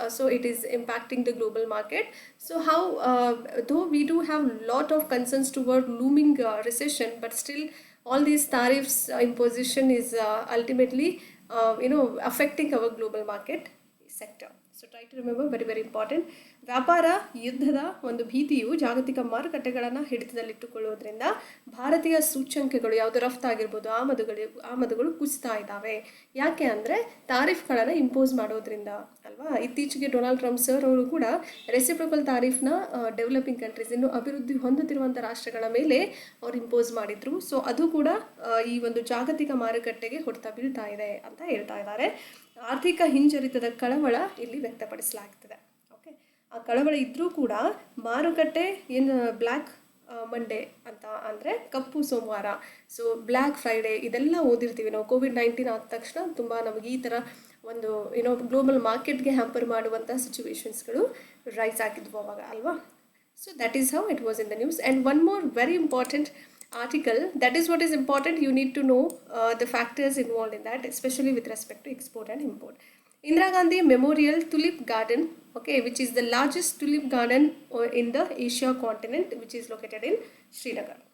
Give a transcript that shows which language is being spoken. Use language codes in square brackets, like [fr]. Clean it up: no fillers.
[en] So it is impacting the global market. So how though we do have a lot of concerns toward looming recession, but still all these tariffs imposition is ultimately affecting our global market sector. So try to remember, very very important. [kn] ವ್ಯಾಪಾರ ಯುದ್ಧದ ಒಂದು ಭೀತಿಯು ಜಾಗತಿಕ ಮಾರುಕಟ್ಟೆಗಳನ್ನು ಹಿಡಿತದಲ್ಲಿಟ್ಟುಕೊಳ್ಳುವುದರಿಂದ ಭಾರತೀಯ ಸೂಚ್ಯಂಕಗಳು ಯಾವುದು ರಫ್ತಾಗಿರ್ಬೋದು ಆಮದುಗಳು ಕುಸಿತಾ ಇದ್ದಾವೆ. ಯಾಕೆ ಅಂದರೆ ತಾರಿಫ್ಗಳನ್ನು ಇಂಪೋಸ್ ಮಾಡೋದ್ರಿಂದ ಅಲ್ವಾ. ಇತ್ತೀಚೆಗೆ ಡೊನಾಲ್ಡ್ ಟ್ರಂಪ್ ಸರ್ ಅವರು ಕೂಡ ರೆಸಿಪ್ರೋಕಲ್ ತಾರಿಫ್ನ ಡೆವಲಪಿಂಗ್ ಕಂಟ್ರೀಸ್, ಇನ್ನು ಅಭಿವೃದ್ಧಿ ಹೊಂದುತ್ತಿರುವಂಥ ರಾಷ್ಟ್ರಗಳ ಮೇಲೆ ಅವ್ರು ಇಂಪೋಸ್ ಮಾಡಿದ್ರು. ಸೊ ಅದು ಕೂಡ ಈ ಒಂದು ಜಾಗತಿಕ ಮಾರುಕಟ್ಟೆಗೆ ಹೊಡೆತ ಬೀಳ್ತಾ ಇದೆ ಅಂತ ಹೇಳ್ತಾ ಇದ್ದಾರೆ. ಆರ್ಥಿಕ ಹಿಂಜರಿತದ ಕಳವಳ ಇಲ್ಲಿ ವ್ಯಕ್ತಪಡಿಸಲಾಗ್ತದೆ. ಓಕೆ, ಆ ಕಳವಳ ಇದ್ದರೂ ಕೂಡ ಮಾರುಕಟ್ಟೆ ಏನು ಬ್ಲ್ಯಾಕ್ ಮಂಡೇ ಅಂತ ಅಂದರೆ ಕಪ್ಪು ಸೋಮವಾರ, ಸೊ ಬ್ಲ್ಯಾಕ್ ಫ್ರೈಡೇ ಇದೆಲ್ಲ ಓದಿರ್ತೀವಿ ನಾವು. COVID-19 ಆದ ತಕ್ಷಣ ತುಂಬ ನಮಗೆ ಈ ಥರ ಒಂದು ಗ್ಲೋಬಲ್ ಮಾರ್ಕೆಟ್ಗೆ ಹ್ಯಾಂಪರ್ ಮಾಡುವಂಥ ಸಿಚುವೇಶನ್ಸ್ಗಳು ರೈಸ್ ಆಗಿದ್ವು ಅವಾಗ ಅಲ್ವಾ. [en] So that is how it was in the news. And one more very important article, that is what is important, you need to know the factors involved in that, especially with respect to export and import. Indira Gandhi Memorial Tulip Garden, okay, which is the largest tulip garden in the Asia continent, which is located in Srinagar.